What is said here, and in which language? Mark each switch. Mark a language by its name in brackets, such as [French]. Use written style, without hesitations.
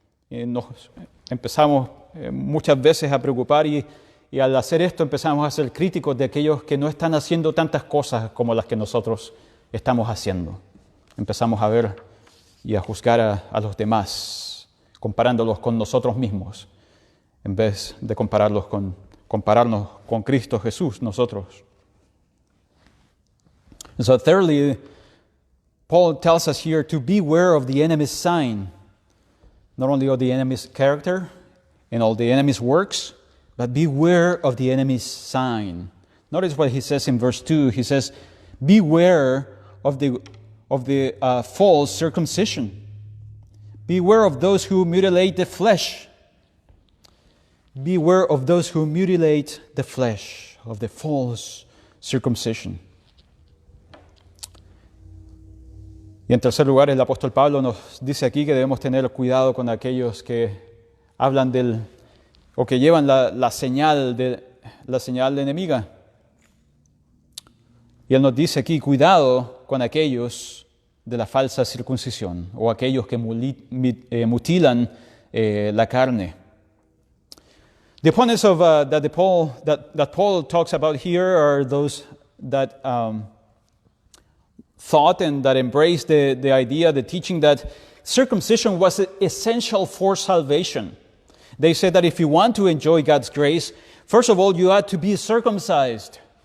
[Spanish] Y nos empezamos muchas veces a preocupar y al hacer esto empezamos a ser críticos de aquellos que no están haciendo tantas cosas como las que nosotros estamos haciendo. Empezamos a ver y a juzgar a los demás, comparándolos con nosotros mismos, en vez de compararnos con Cristo Jesús, nosotros. [English] And so thirdly, Paul tells us here to beware of the enemy's sign, not only of the enemy's character and all the enemy's works, but beware of the enemy's sign. Notice what he says in verse 2. He says, beware of the false circumcision. Beware of those who mutilate the flesh. Beware of those who mutilate the flesh, of the false circumcision. [Spanish] Y en tercer lugar, el apóstol Pablo nos dice aquí que debemos tener cuidado con aquellos que hablan o que llevan la señal enemiga. Y él nos dice aquí, cuidado con aquellos de la falsa circuncisión o aquellos que mutilan la carne. [English] The opponents of that Paul talks about here are those that thought and that embraced the idea, the teaching that circumcision was essential for salvation. They said that if you want to enjoy God's grace, first of all, you ought to be circumcised.